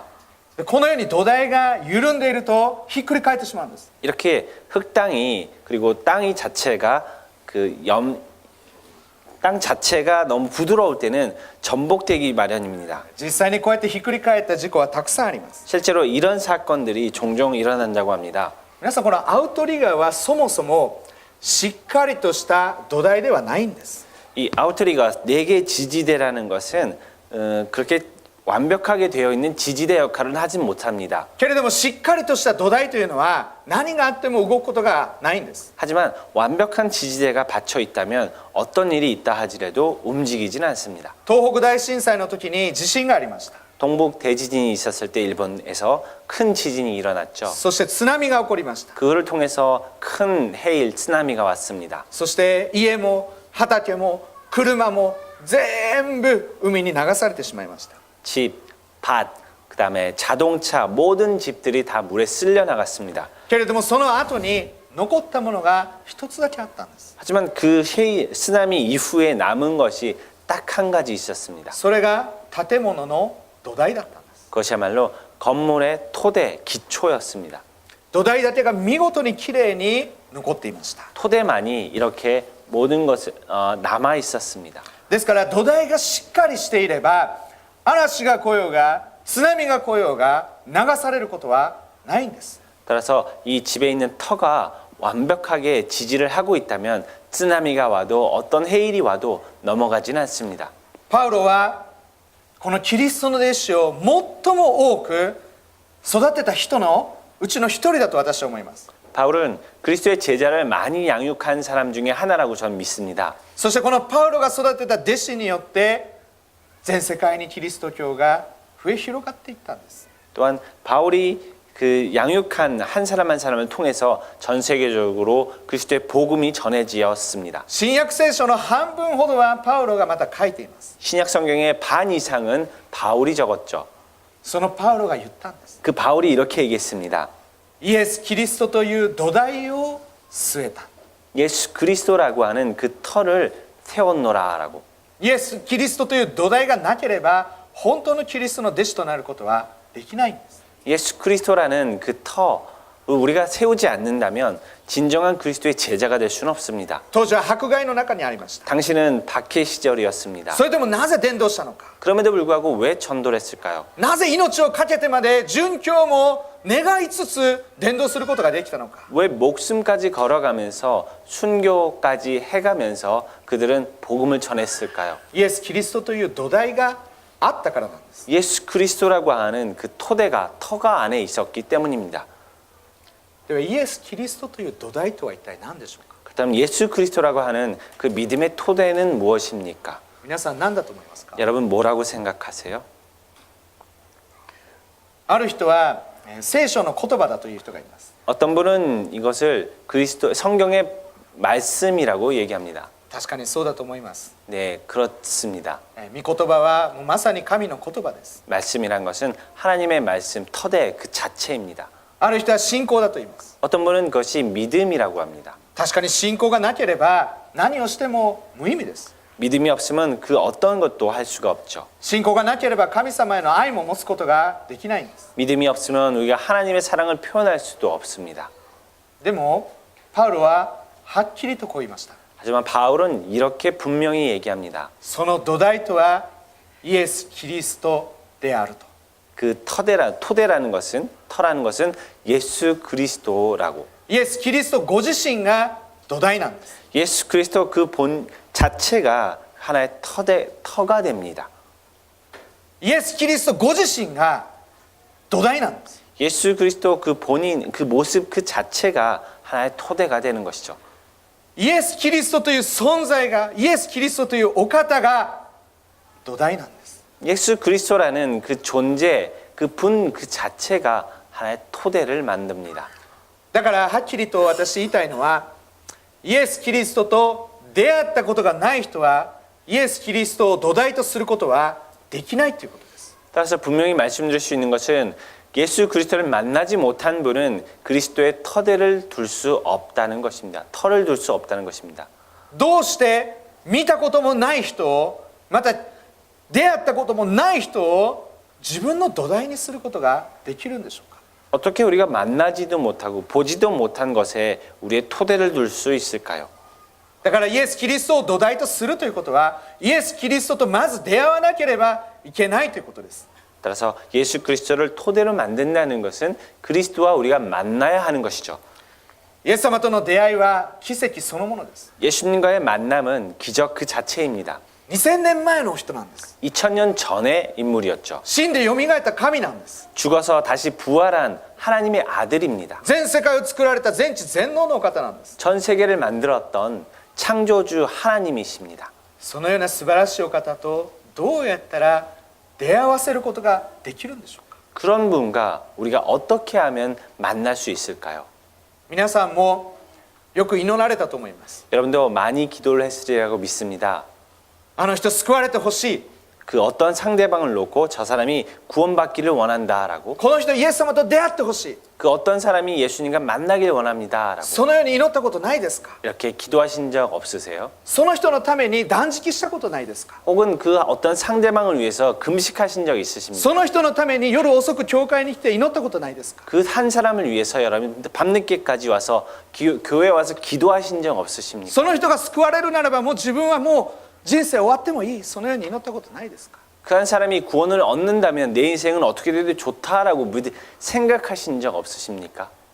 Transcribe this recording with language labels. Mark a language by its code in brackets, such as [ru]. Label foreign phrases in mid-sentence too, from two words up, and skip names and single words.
[ja] でこのように土台が緩んでいるとひっくり返ってしまうんです。 [ko] 이렇게 흙땅이 그리고 땅이 자체가 땅 자체가 너무 부드러울 때는 전복되기 마련입니다. [ja] 実際にこうやってひっくり返った事故はたくさんあります。 [ko] 실제로 이런 사건들이 종종 일어난다고 합니다. [ja] 皆さんこのアウトリガーはそもそもしっかりとした土台ではないんです。 [ko] 이 아우트리가 4개 지지대라는 것은 그렇게 완벽하게 되어 있는 지지대 역할은 하진 못합니다. [ja] けれどもしっかりとした土台というのは何があっても動くことがないんです。 [ko] 하지만 완벽한 지지대가 받쳐 있다면 어떤 일이 있다 하더라도 움직이진 않습니다. [ja] 東北大震災の時に地震がありました。 [ko] 동북 대지진이 있었을 때 일본에서 큰 지진이 일어났죠. [ja] そして津波が起こりました。 [ko] 그거를 통해서 큰 해일 쓰나미가 왔습니다. [ja] そして家も畑も車も全部海に流されてしまいました。 [ko] 집, 밭, 그다음에 자동차 모든 집들이 다 물에 쓸려 나갔습니다. [ja] けれどもその後に残ったものが一つだけあったんです。 [ko] 하지만 그 쓰나미 이후에 남은 것이 딱 한 가지 있었습니다. [ja] それが建物の土台だったんです。 [ko] 그것이야말로 건물의 토대, 기초였습니다. [ja] 土台建てが見事にきれいに残っていました。 [ko] 토대만이 이렇게 모든 것을 남아 있었습니다. [ja] ですから土台がしっかりしていれば嵐が来ようが津波が来ようが流されることはないんです。 [ko] 따라서 이 집에 있는 터가 완벽하게 지지를 하고 있다면 쓰나미가 와도 어떤 해일이 와도 넘어가진 않습니다. [ja] パウロはこのキリストの弟子を最も多く育てた人のうちの一人だと私は思います。 [ko] 바울은 그리스도의 제자를 많이 양육한 사람 중에 하나라고 저는 믿습니다. [ja] そしてこのパウロが育てた弟子によって全世界にキリスト教が増え広がっていったんです。 [ko] 또한 바울이 그 양육한 한 사람을 통해서 전 세계적으로 그리스도의 복음이 전해지었습니다. [ja] 新約聖書の半分ほどはパウロがまた書いています。 [ko] 신약 성경의 반 이상은 바울이 적었죠. [ja] そのパウロが言ったんです。 [ko] 그 바울이 이렇게 얘기했습니다. [ja] イエス・キリストという土台を据えた。 [ko] 예수 그리스도라고 하는 그 터를 세웠노라라고. [ja] イエス・キリストという土台がなければ本当のキリストの弟子となることはできないんです。 [ko] 예수 그리스도라는 그 터 우리가 세우지 않는다면 진정한 그리스도의 제자가 될 수는 없습니다. [ja] 当時は迫害の中にありました。 [ko] 당신은 박해 시절이었습니다. [ja] それでもなぜ伝道したのか。 [ko] 그럼에도 불구하고 왜 전도를 했을까요? [ja] なぜ命を懸けてまで殉教も願いつつ伝道することができたのか。 [ko] 왜 목숨까지 걸어가면서 순교까지 해가면서 그들은 복음을 전했을까요? [ja] イエス・キリストという土台があったからなんです。 [ko] 예수 그리스도라고 하는 그 터가 안에 있었기 때문입니다. [ja] ではイエス・キリストという土台とは一体何でしょうか。 [ko] 그렇다면 예수 그리스도라고 하는 그 믿음의 토대는 무엇입니까? [ja] 皆さん何だと思いますか。 [ko] 여러분 뭐라고 생각하세요? [ja] ある人は聖書の言葉だという人がいます。 [ko] 어떤 분은 이것을 그리스도 성경의 말씀이라고 얘기합니다. [ja] 確かにそうだと思います。 [ko] 네, 그렇습니다. [ja] 御言葉はもうまさに神の言葉です。 [ko] 말씀이란 것은 하나님의 말씀 터대 그 자체입니다. [ja] ある人は信仰だと言います。 [ko] 어떤 분은 그것이 믿음이라고 합니다. [ja] 確かに信仰がなければ何をしても無意味です。 [ko] 믿음이 없으면 그 어떤 것도 할 수가 없죠. [ja] 信仰がなければ神様への愛も持つことができないんです。 [ko] 믿음이 없으면 우리가 하나님의 사랑을 표현할 수도 없습니다. [ja] でもパウロははっきりとこう言いました。 [ko] 하지만 바울은 이렇게 분명히 얘기합니다. [ja] その土台とはイエス・キリストであると。 [ko] 그 토대라는 것은 터라는 것은 예수 그리스도라고. [ja] イエス・キリストご自身が土台なんです。 [ko] 예수 그리스도 그 본 자체가 하나의 터가 됩니다. [ja] イエス・キリストご自身が土台なんです。 [ko] 예수 그리스도 그 본인 그 모습 그 자체가 하나의 토대가 되는 것이죠. [ja] イエス・キリストという存在が、イエス・キリストというお方が土台なんです。 [ko] 예수 그리스도라는 그 존재 그 자체가 하나의 토대를 만듭니다. [ja] だからはっきりと私言いたいのは、イエス・キリストと出会ったことがない人はイエス・キリストを土台とすることはできないということです。 [ko] 따라서 분명히 말씀드릴 수 있는 것은 예수 그리스도를 만나지 못한 분은 그리스도의 터대를 둘 수 없다는 것입니다. 터를 둘 수 없다는 것입니다. [ja] どうして見たこともない人を、また出会ったこともない人を自分の土台にすることができるんでしょうか。 [ko] 어떻게 우리가 만나지도 못하고 보지도 못한 것에 우리의 토대를 둘 수 있을까요? [ja] だからイエス・キリストを土台とするということは、イエス・キリストとまず出会わなければいけないということです。 [ko] 따라서 예수 그리스도를 토대로 만든다는 것은 그리스도와 우리가 만나야 하는 것이죠. [ja] イエス様との出会いは奇跡そのものです。 [ko] 예수님과의 만남은 기적 그 자체입니다. [ja] 2000 年前の人なんです。 [ko] 2000년 전의 인물이었죠. [ja] 死んでよみがえった神なんです。 [ko] 죽어서 다시 부활한 하나님의 아들입니다. [ja] 全世界を作られた全知全能のお方なんです。 [ko] 전 세계를 만들었던 창조주 하나님이십니다. [ja] そのような素晴らしいお方とどうやったら出会わせることができるんでしょうか。 [ko] 그런 분과 우리가 어떻게 하면 만날 수 있을까요? [ja] 皆さんもよく祈られたと思います。 [ko] 여러분도 많이 기도를 했으리라고 믿습니다. [ja] あの人救われてほしい。 [ko] 그 어떤 상대방을 놓고 저 사람이 구원받기를 원한다라고, [ja] この人イエス様と出会ってほしい。 [ko] 그 어떤 사람이 예수님과 만나길 원합니다라고 [ja] そのように祈ったことないですか。 [ko] 이렇게 기도하신 적 없으세요? [ja] その人のために断食したことないですか。 [ko] 혹은 그 어떤 상대방을 위해서 금식하신 적 있으십니까? [ja] その人のために夜遅く教会に来て祈ったことないですか。 [ko] 그 한 사람을 위해서 여러분 밤늦게까지 와서 교회에 와서 기도하신 적 없으십니까? [ja] その人が救われるならばもう自分はもう人生終わってもいい、そのように祈ったことないですか。 [ko] 그 한 사람이 구원을 얻는다면 내 인생은 어떻게 돼도 좋다라고 생각하신 적 없으십니까?